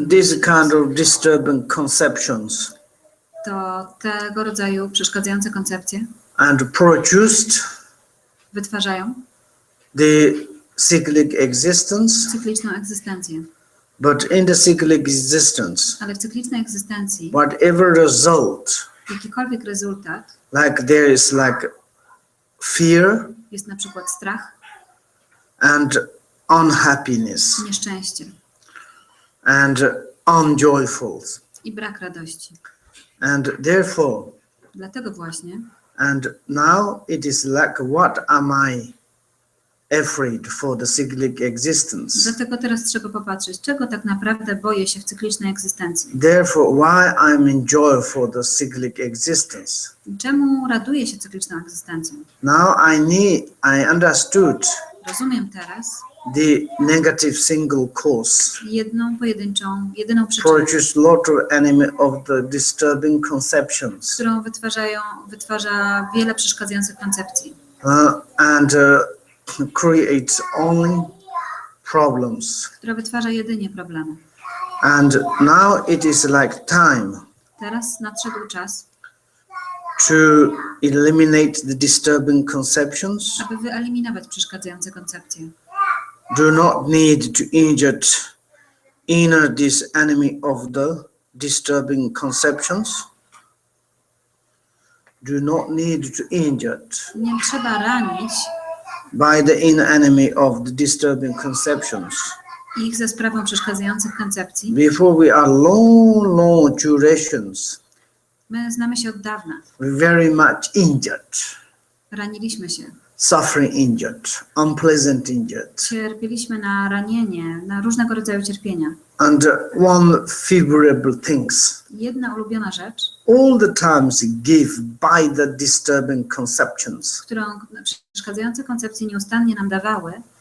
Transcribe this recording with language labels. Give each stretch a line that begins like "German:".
English: these kind of disturbing conceptions,
Polish: to tego rodzaju przeszkadzające koncepcje
English: and produced
Polish: wytwarzają
English: the cyclic existence.
Polish: cykliczną egzystencję.
English: But in the cyclic existence,
Polish: Ale w cyklicznej egzystencji
English: whatever result,
Polish: jakikolwiek rezultat,
English: like there is like fear
Polish: jest na przykład strach,
English: and unhappiness
Polish: nieszczęście
English: and unjoyful.
Polish: i brak radości.
English: And therefore,
Polish: Dlatego właśnie
English: and now it is like, what am I afraid for the cyclic existence?
Polish: Dlatego teraz trzeba popatrzeć, czego tak naprawdę boję się w cyklicznej egzystencji.
English: Therefore, why I'm enjoy for the cyclic existence?
Polish: Czemu raduję się cykliczną egzystencją?
English: Now I understood
Polish: Rozumiem teraz
English: the negative single cause
Polish: jedyną przyczynę,
English: produce lot of enemy of the disturbing conceptions,
Polish: którą wytwarza wiele przeszkadzających koncepcji
English: and creates only problems.
Polish: która wytwarza jedynie problemy.
English: And now it is like time
Polish: Teraz nadszedł czas,
English: to eliminate the disturbing conceptions.
Polish: aby wyeliminować przeszkadzające koncepcje.
English: Do not need to inner this enemy of the disturbing conceptions. Do not need to injure
Polish: Nie trzeba ranić
English: by the inner enemy of the disturbing conceptions.
Polish: ich za sprawą przeszkadzających koncepcji.
English: Before we are long durations,
Polish: My znamy się od dawna.
English: we're very much injured,
Polish: Raniliśmy się.
English: suffering injured, unpleasant injured.
Polish: Cierpieliśmy na ranienie, na różnego rodzaju cierpienia.
English: And one favorable things,
Polish: Jedna ulubiona rzecz,
English: all the times give by the disturbing conceptions.
Polish: którą przeszkadzające koncepcje nieustannie nam dawały,